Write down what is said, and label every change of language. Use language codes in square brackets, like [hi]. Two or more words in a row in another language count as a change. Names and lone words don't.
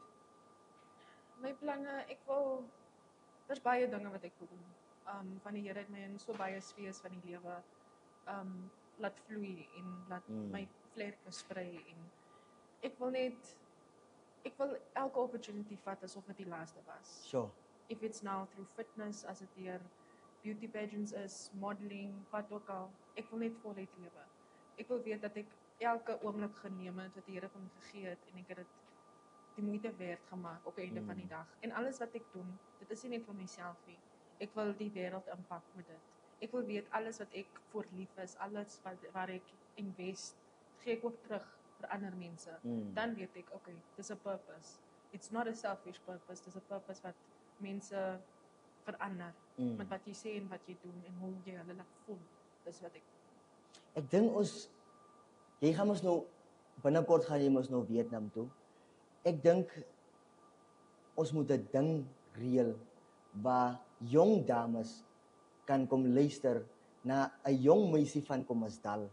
[af] My planne, daar's baie dinge wat ek wil doen. Van die Here het my in so baie spesies van die lewe laat vloei en laat my vlerke sprei en ek wil elke opportunity vat asof dit die laaste was. [en] Sure. If it's now through fitness, [af] as dit deur beauty pageants is, modeling, wat ook al, ek wil net voluit lewe. Ek wil weet dat ek elke oomblik geneem het wat die Here vir my gegee het en ek het dit die moeite werd gemaak op die einde van die dag. En alles wat ek doen, dit is nie net vir myself nie. Ek wil die wêreld impak met dit. Ek wil weet alles wat ek voor lief is, alles waar ek invest, gee ek ook terug vir ander mense. Dan weet ek, okay, dis 'n purpose. [en] it's not a selfish purpose, [af] dis 'n purpose wat mense verander met wat jy sê en wat jy doen en hoe jy hulle laat voel. Dis wat Ek dink jy gaan ons nou binnekort gaan jy mos nou Vietnam toe. Ek dink ons moet 'n ding reël waar jong dames kan kom luister na 'n jong meisie van Kommersdal